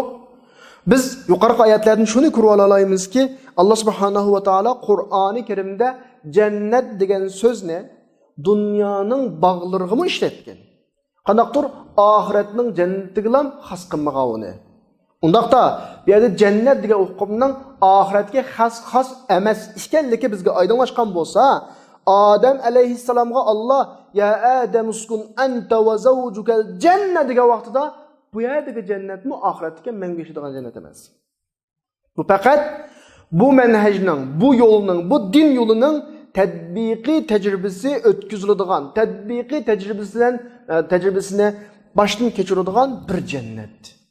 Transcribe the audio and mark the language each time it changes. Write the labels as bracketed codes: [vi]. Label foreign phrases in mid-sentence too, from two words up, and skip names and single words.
[uz] Biz yuqorqi oyatlardan shuni ko'rib olamizki, Alloh [ar] سبحانه وتعالى [uz] Qur'oni Karimda jannat degan so'zni dunyoning bog'lariga ishlatgan. Qanaqdir oxiratning jannatiga ham xos qilmagan uni. Undaqda bu yerda jannat degan hukmning oxiratga xos emas ekanligi bizga oydinlashgan bo'lsa, Adam alayhissalomga Alloh [ar] يا آدم اسكن أنت وزوجك الجنة [uz] degan vaqtida bu yerdagi jannatmi oxiratga mangu yashaydigan jannat emas. Bu faqat bu manhajning, bu yo'lning, bu din yo'lining tadbiqiy tajribasi o'tkaziladigan, tadbiqiy tajribasini boshdan kechiradigan bir jannat.